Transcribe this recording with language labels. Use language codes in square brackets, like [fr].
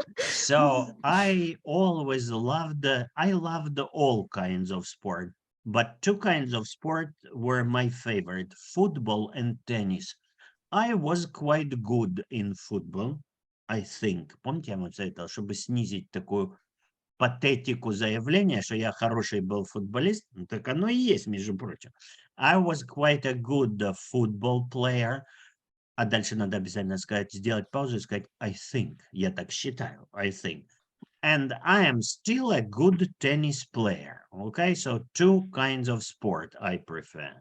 [en] So I always loved all kinds of sport, but two kinds of sport were my favorite, football and tennis. I was quite good in football, I think. [ru] Помните, я вам советовал, чтобы снизить такую патетику заявления, что я хороший был футболист? Ну, так оно и есть, между прочим. [en] I was quite a good football player. [ru] А дальше надо обязательно сказать, сделать паузу и сказать [en] I think. [ru] Я так считаю, [en] I think. And I am still a good tennis player. Okay, so two kinds of sport I prefer.